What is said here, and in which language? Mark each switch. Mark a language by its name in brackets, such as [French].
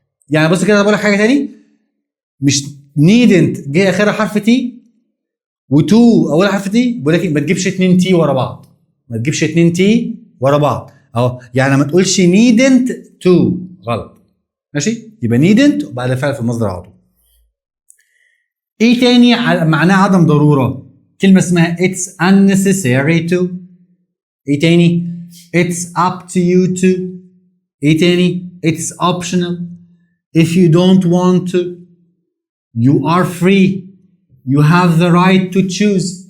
[Arabic] يعني بص كده بقول لك حاجه تاني، مش needn't جه اخرها حرف تي و2 اولها حرف تي، بقول لك ما تجيبش 2 تي ورا بعض، ما تجيبش 2 تي ورا بعض اهو. يعني ما تقولش [English] needn't to، [Arabic] غلط. ماشي؟ يبقى needn't وبعد الفعل في المصدر على طول. ايه تاني معناه عدم ضروره؟ كلمه اسمها [English] it's unnecessary to. [Arabic] ايه تاني؟ [English] it's up to you to. [Arabic] ايه تاني؟ [English] it's optional. if you don't want to you are free. you have the right to choose.